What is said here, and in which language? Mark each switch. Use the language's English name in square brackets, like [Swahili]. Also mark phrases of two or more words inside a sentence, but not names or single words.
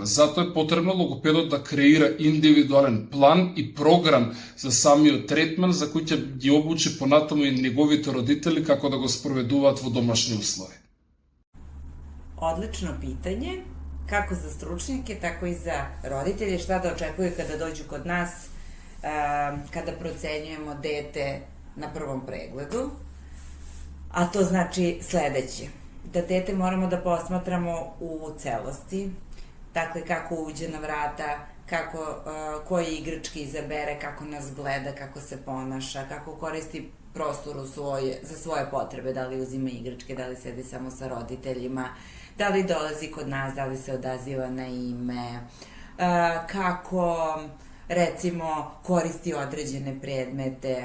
[Macedonian] Затоа е потребно логопедот да креира индивидуален план и програм за самиот третман, за кој ќе ги обучи понатаму и неговите родители како да го спроведуваат во домашни услови. [Serbian] Одлично питање, како за стручњаке, така и за родители, шта да очекуju када доđu kod nas, kada procenjujemo dete na prvom pregledu, a to znači sledeće. Da dete moramo da posmatramo u celosti, dakle kako uđe na vrata, koje igračke izabere, kako nas gleda, kako se ponaša, kako koristi prostor za svoje potrebe, da li uzima igračke, da li sedi samo sa roditeljima, da li dolazi kod nas, da li se odaziva na ime, kako recimo koristi određene predmete.